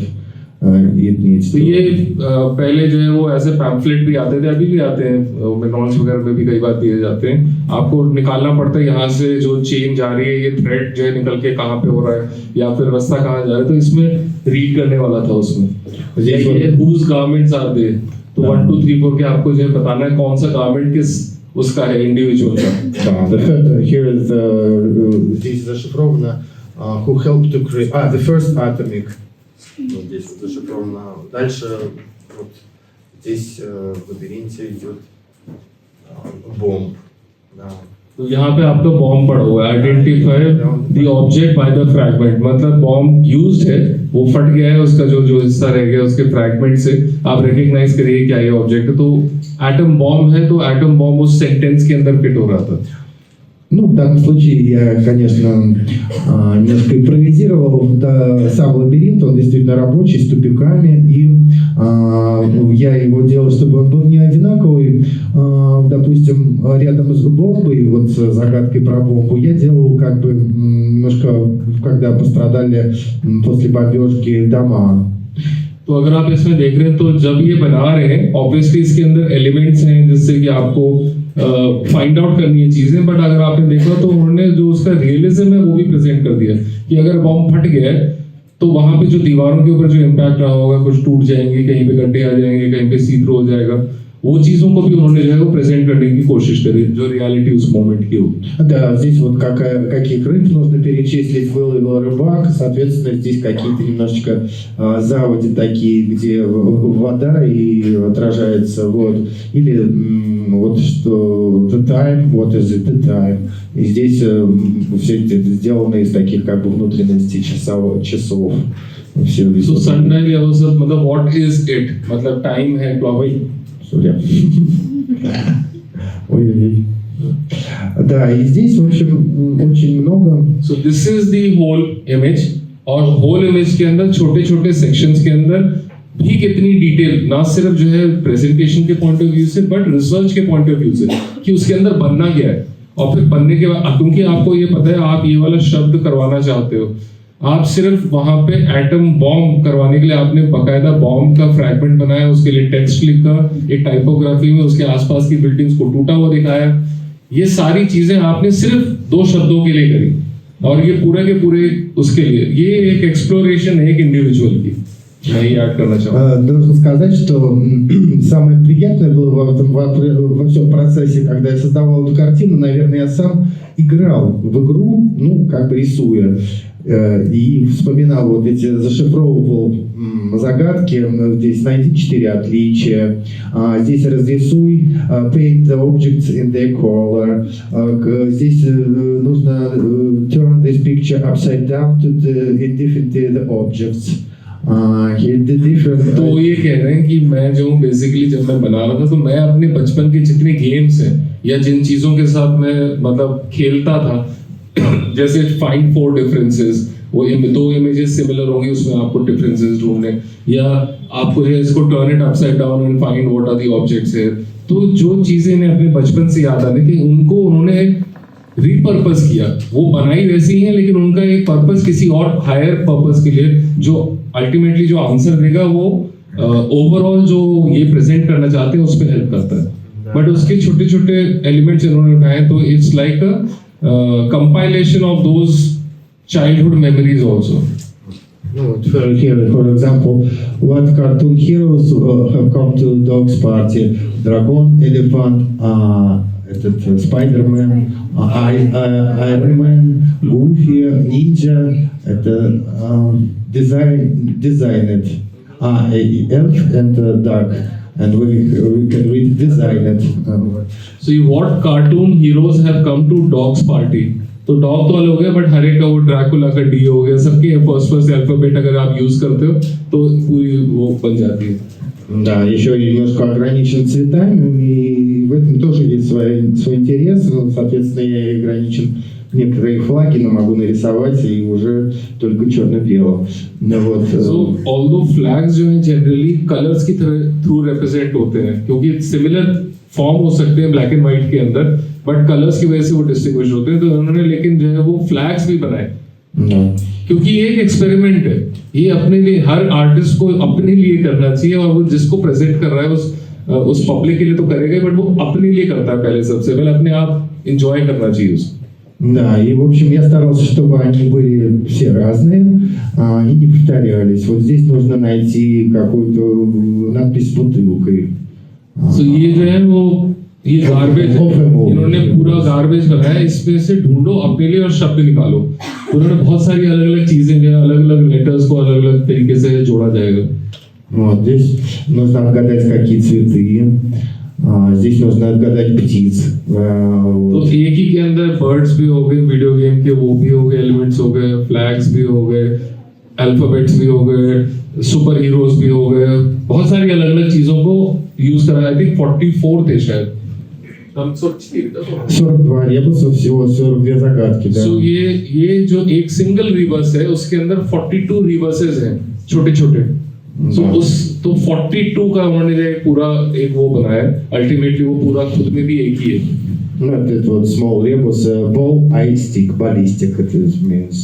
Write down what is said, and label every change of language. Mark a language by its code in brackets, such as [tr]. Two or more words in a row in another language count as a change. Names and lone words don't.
[en] It needs [hi] तो [en] to- [hi] ये पहले जो है वो ऐसे पैम्फलेट भी आते थे, अभी भी आते हैं, मैकडॉनल्ड्स वगैरह में भी कई बार दिए जाते हैं। आपको निकालना पड़ता है यहाँ से जो चेन जा रही है, ये थ्रेड जो है निकल के कहाँ पे हो रहा है या फिर रास्ता कहाँ जा रहा है, तो इसमें रीड करने वाला था उसमें। [ru] Здесь вот- [en] ये whose garments are they, [hi] तो 1 2 3 4 के आपको जो है बताना है कौन सा गारमेंट किस उसका है, इंडिविजुअल का। [ru] Да, [en] here is [ru] здесь зашифровано [en] who helped to create. The first atomic. [ru] Вот здесь вот зашифровано. Дальше вот здесь в лабиринте идет бомб. Да. [hi] तो यहाँ पे आपका बॉम्ब पड़ा हुआ है, [en] identify the object by the fragment, [hi] मतलब [en] bomb used [hi] है, वो फट गया है, उसका जो हिस्सा रह गया उसके फ्रैगमेंट से आप रिकॉग्नाइज करिए क्या ये ऑब्जेक्ट है। तो [en] atom bomb [hi] है, तो [en] atom bomb [hi] उस सेंटेंस के अंदर फिट हो रहा था। [ru] Ну, в данном случае я, конечно, немножко импровизировал. Да, сам лабиринт, он действительно рабочий, с тупиками. И я его делал, чтобы он был не одинаковый. Допустим, рядом с бомбой, вот с загадкой про бомбу, я делал как бы немножко, когда пострадали после бомбежки дома. [hi] तो अगर आप इसमें देख रहे हैं तो जब ये बना रहे हैं ऑब्वियसली इसके अंदर एलिमेंट्स हैं जिससे कि आपको [en] find out [hi] करनी है चीजें, बट अगर आपने देखा तो उन्होंने जो उसका रियलिज्म है वो भी प्रेजेंट कर दिया कि अगर बॉम्ब फट गया है तो वहां पे जो दीवारों के ऊपर जो इम्पैक्ट रहा होगा, कुछ टूट जाएंगे, कहीं पे गड्ढे आ जाएंगे, कहीं पे [en] see through [hi] हो जाएगा, वो चीजों को भी उन्होंने जो है वो प्रेजेंट करने की कोशिश करी जो रियलिटी उस मोमेंट की होगी। [ru] Да, здесь вот каких рыб нужно перечислить, выловил рыбак, соответственно, здесь какие-то немножечко заводи такие, где вода и отражается, вот, или вот что [en] the time, what is it, the time, [ru] и здесь все это сделано из таких как бы внутренностей часов, все [en] So sunrise [hi] या वो सब मतलब [en] what is it, [hi] मतलब टाइम है, क्लॉक। [ru] Судя. Ой-ой-ой. Да, и здесь, в общем, очень много. [en] So this is the whole image, [hi] और [en] whole image [hi] के अंदर छोटे छोटे sections के अंदर भी कितनी डिटेल, ना सिर्फ जो है प्रेजेंटेशन के [en] point of view [hi] से बट रिसर्च के [en] point of view [hi] से कि उसके अंदर बनना क्या है, और फिर बनने के बाद क्योंकि आपको ये पता है आप ये वाला शब्द करवाना चाहते हो, आप सिर्फ वहां पे [en] atom bomb [hi] करवाने के लिए आपने बकायदा बॉम्ब का फ्रैगमेंट बनाया, उसके लिए टेक्स्ट लिखा, एक टाइपोग्राफी में उसके आसपास की बिल्डिंग्स को टूटा हुआ दिखाया। ये सारी चीजें आपने सिर्फ 2 शब्दों के लिए करी, और ये पूरे के पूरे उसके लिए ये एक एक्सप्लोरेशन है एक इंडिविजुअल की। मैं ये ऐड करना चाहूँगा। [ru] Должен сказать, что самое приятное было во всем процессе, когда я создавал эту картину, наверное, я сам играл в игру, ну, как бы рисуя, и вспоминал вот эти, зашифровывал загадки, здесь найди 4 отличия, здесь разрисуй, [en] paint the objects in their color, [ru] здесь нужно [en] turn this picture upside down to identify the objects. [hi] तो ये कह रहे हैं कि मैं जो बेसिकली जब मैं बना रहा था तो मैं अपने बचपन के जितने गेम्स हैं या जिन चीज़ों के साथ मैं मतलब खेलता था, जैसे [en] find 4 differences, [hi] वो 2 इमेजेस सिमिलर होंगी उसमें आपको डिफरेंसेस ढूंढने, या आपको जो है इसको [en] turn it upside down and find what are the objects here. [hi] तो जो चीज़ें इन्हें अपने बचपन से याद आने थी उनको उन्होंने रीपर्पस किया, वो बनाई वैसी ही है लेकिन उनका एक पर्पस किसी और [en] higher purpose [hi] के लिए, जो अल्टीमेटली जो आंसर देगा वो ओवरऑल जो ये प्रेजेंट करना चाहते हैं उस पर हेल्प करता है। बट उसके छोटे छोटे एलिमेंट्स इन्होंने उठाए, तो [en] it's like a compilation of those childhood memories also. No, for example, what cartoon heroes have come to Dog's Party? Dragon, Elephant, Spider-Man, Iron Man, Goofy, Ninja. [ru] Это [en] designed. Elf and Duck. And we can read designed. So what cartoon heroes have come to Dog's Party? [hi] तो डॉग तो अलग हो गया, बट हर एक का वो ड्रैकुला का डी हो गया, सबके [en] first alphabet [hi] अगर आप यूज करते हो तो पूरी वो बन जाती है। [ru] Да, еще немножко ограничен цветами, и в этом тоже есть свой интерес. Ну, соответственно, я ограничен некоторые флаги, но могу нарисовать и уже только черно-белым. Ну, вот. [en] So, although flags [hi] जो हैं [en] generally colors [hi] की थ्रू रिप्रेजेंट होते हैं, क्योंकि [en] similar form [hi] हो सकते हैं [en] black and white [hi] के अंदर, बट कलर्स की वजह से वो डिस्टिंग्विश होते हैं, तो उन्होंने लेकिन जो है वो फ्लैग्स भी बनाए। क्योंकि ये एक एक्सपेरिमेंट है, ये अपने लिए हर आर्टिस्ट को अपने लिए करना चाहिए, और वो जिसको प्रेजेंट कर रहा है उस पब्लिक के लिए तो करेगा, बट वो अपने लिए करता है पहले, सबसे पहले अपने आप एंजॉय करना चाहिए उसको। [ru] Да, и в общем я старался, чтобы они были все разные и не повторялись. Вот здесь нужно найти какую-то надпись с бутылкой. [hi] So ये जो है वो ये गार्बेज, इन्होंने पूरा गार्बेज बनाया, इसमें से ढूंढो अपने लिए और शब्द निकालो। उन्होंने बहुत सारी अलग अलग चीजें जो है अलग अलग लेटर्स को अलग अलग तरीके से जोड़ा जाएगा। [ru] Вот здесь нужно отгадать какие цветы. Здесь нужно отгадать птиц. [hi] तो एक ही के अंदर बर्ड्स भी हो गए, [en] video game [hi] के वो भी हो गए, एलिमेंट्स हो गए, फ्लैग्स भी हो गए, अल्फाबेट्स भी हो गए, [en] super heroes [hi] भी हो गए, बहुत सारी अलग अलग चीजों को यूज करा। [en] I think [hi] 44 थे शायद, हम [ru] 42 ребуса, всего 42 загадки, да. [hi] So ये जो एक सिंगल रिवर्स है उसके अंदर 42 रिवर्सेस हैं छोटे छोटे। तो 42 का उन्होंने जो पूरा एक वो बनाया, अल्टीमेटली वो पूरा खुद में भी एक ही है। [ru] Ну, это вот [en] small rebus, ball, eye, stick, ballistic, [ru] это [en] means.